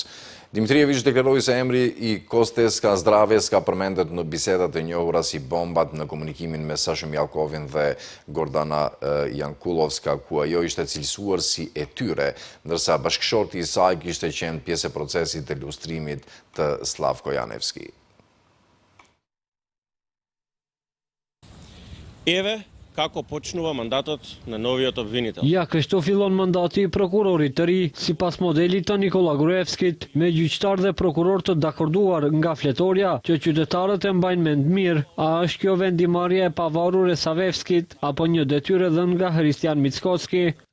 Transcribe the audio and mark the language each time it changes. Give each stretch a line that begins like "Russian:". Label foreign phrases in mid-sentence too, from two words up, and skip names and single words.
Albanian: Dimitrijević deklaroi se emri i Kosteska Zdraveska përmendet në bisedat e njohura si bombat në komunikimin me Sashëm Jalkovin dhe Gordana Jankulovska, ku ajo ishte cilësuar si e tyre, ndërsa bashkëshorti i saj kishte qenë pjesë e procesit të lustrimit të Slavko Janevski.
Macedonian: Еве како почнува мандатот на новиот обвинител.
Albanian: Ja, kështu fillon mandati i prokurorit të ri, sipas modelit të Nikola Gruevskit, me gjyqtar dhe prokuror të dakorduar nga fletorja që qytetarët e mbajnë mend mirë, a është kjo vendimarrje e pavarur e Savevskit apo një detyrë dhënë nga Hristian Mickoski?